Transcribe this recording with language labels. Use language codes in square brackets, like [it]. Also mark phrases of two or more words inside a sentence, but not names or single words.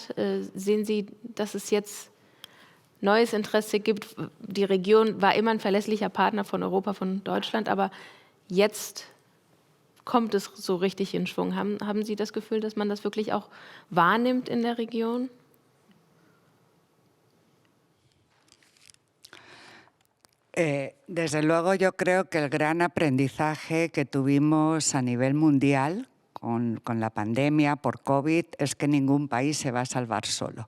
[de] Sehen Sie, dass es jetzt neues Interesse gibt? Die Region war immer ein verlässlicher Partner von Europa, von Deutschland, aber jetzt kommt es so richtig in Schwung. Haben Sie das Gefühl, dass man das wirklich auch wahrnimmt in der Region? [es] Desde luego yo creo que el gran aprendizaje que tuvimos a nivel mundial con la pandemia por COVID es que ningún país se va a salvar solo.